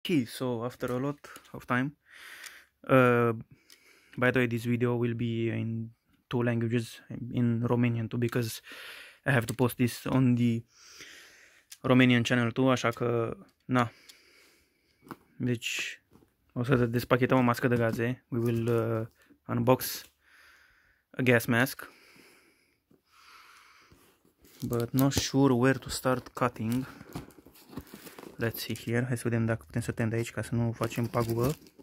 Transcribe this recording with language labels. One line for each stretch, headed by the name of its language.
English: Okay, so after a lot of time, uh, by the way, this video will be in two languages, in Romanian too, because I have to post this on the Romanian channel too,
Romanian: așa că, na. Deci, o să despachetăm o mască de gaze.
English: We will unbox a gas mask. But not sure where to start cutting. Let's see here.
Romanian: Hai să vedem dacă putem să tăiem de aici ca să nu facem pagubă.